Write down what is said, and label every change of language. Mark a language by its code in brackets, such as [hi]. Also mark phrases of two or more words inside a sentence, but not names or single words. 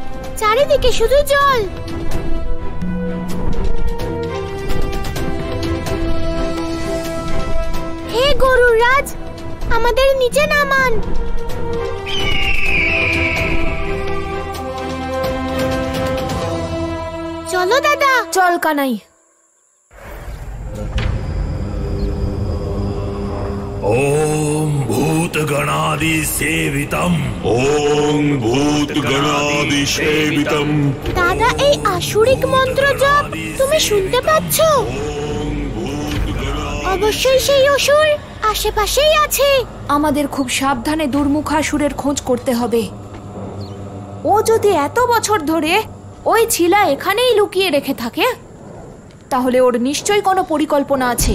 [bn] চারিদিকে শুধু জল। হে গরুর রাজ, আমাদের নিচে নামান। চলো দাদা। চল কানাই। [sa] ओम भूतगणादिसेवितम् ओम भूतगणादिसेवितम्। [bn] দাদা, এই আসুরিক মন্ত্র জপ তুমি শুনতে পাচ্ছ? অবশ্যই সেই অসুর আশেপাশেই আছে। আমাদের খুব সাবধানে দুর্মুখাসুরের খোঁজ করতে হবে। ও যদি এত বছর ধরে ওই ছিলা এখানেই লুকিয়ে রেখে থাকে, তাহলে ওর নিশ্চয়ই কোনো পরিকল্পনা আছে।